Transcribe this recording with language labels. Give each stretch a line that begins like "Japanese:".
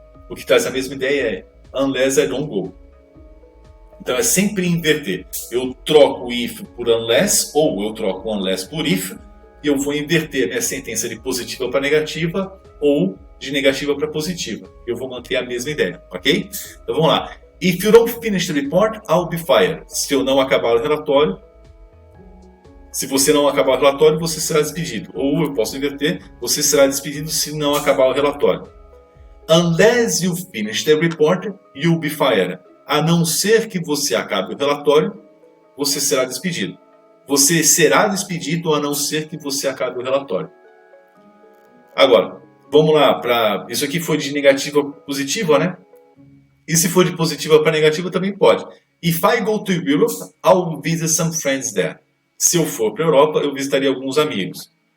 Portuguese: O que traz a mesma ideia é unless
English: I don't go.
Portuguese: Então é sempre inverter. Eu troco if por unless, ou eu troco unless por if, e eu vou inverter a minha sentença de positiva para negativa, ou de negativa para positiva. Eu vou manter a mesma ideia, ok? Então vamos lá.
English: If you don't finish the report, I'll be fired.
Portuguese: Se eu não acabar o relatório, se você não acabar o relatório, você será despedido. Ou eu posso inverter, você será despedido se não acabar o relatório.
English: Unless you finish the report, you'll be fired.
Portuguese: A não ser que você acabe o relatório, você será despedido. Você será despedido a não ser que você acabe o relatório. Agora, vamos lá. Isso aqui foi de negativa para positiva, né? E se for de positiva para negativa, também pode.
English: If I go to Europe, I'll visit some friends there.
Portuguese: Se eu for para a Europa, eu visitaria alguns amigos.